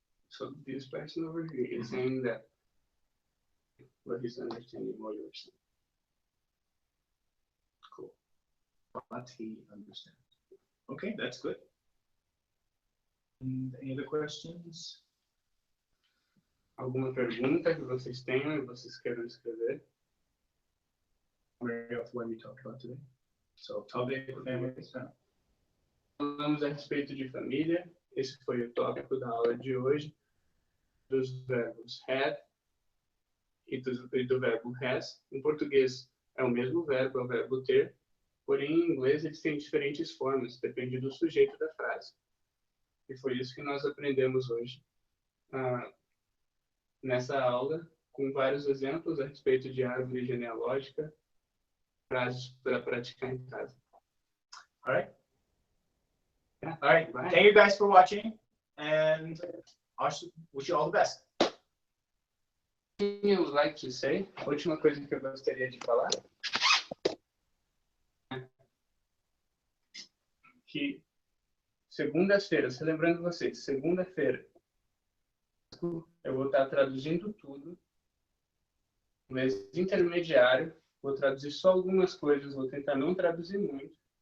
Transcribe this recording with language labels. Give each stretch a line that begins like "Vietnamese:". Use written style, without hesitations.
English: So this person over here is saying that what he's understanding what you're saying. Cool. What he understands. Okay, that's good. And any other questions?
Portuguese: Alguma pergunta que vocês tenham e vocês queiram escrever?
English: What we talked about today. So topic, family,
Portuguese: Falamos a respeito de família. Esse foi o tópico da aula de hoje. Dos verbos had e do verbo has. Em português é o mesmo verbo, é o verbo ter. Porém, em inglês eles têm diferentes formas, depende do sujeito da frase. E foi isso que nós aprendemos hoje nessa aula, com vários exemplos a respeito de árvore genealógica, frases para praticar em casa.
English: All right. Yeah. All right. Bye. Thank you guys for watching, and I wish you all the best. I would like to say,
Portuguese: a última coisa que eu gostaria de falar, que segundas-feiras, lembrando vocês, segunda-feira, eu vou estar traduzindo tudo, inglês intermediário, vou traduzir só algumas coisas, vou tentar não traduzir muito.